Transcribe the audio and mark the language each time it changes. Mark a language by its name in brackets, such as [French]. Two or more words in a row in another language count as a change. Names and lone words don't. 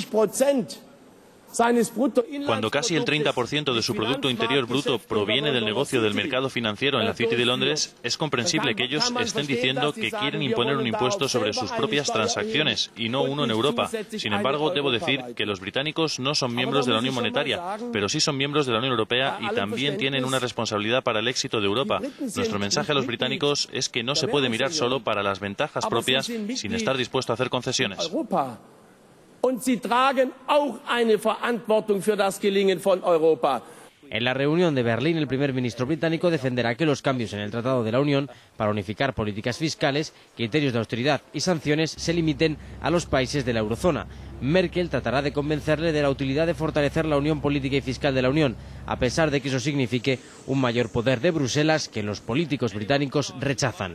[Spanish] Cuando casi el 30% de su Producto Interior Bruto proviene del negocio del mercado financiero en la City de Londres, es comprensible que ellos estén diciendo que quieren imponer un impuesto sobre sus propias transacciones y no uno en Europa. Sin embargo, debo decir que los británicos no son miembros de la Unión Monetaria, pero sí son miembros de la Unión Europea y también tienen una responsabilidad para el éxito de Europa. Nuestro mensaje a los británicos es que no se puede mirar solo para las ventajas propias sin estar dispuesto a hacer concesiones. [German] Und sie tragen auch eine Verantwortung für das Gelingen von Europa. [Spanish] En la reunión de Berlín, el primer ministro británico defenderá que los cambios en el Tratado de la Unión para unificar políticas fiscales, criterios de austeridad y sanciones se limiten a los países de la eurozona. Merkel tratará de convencerle de la utilidad de fortalecer la unión política y fiscal de la Unión, a pesar de que eso signifique un mayor poder de Bruselas que los políticos británicos rechazan.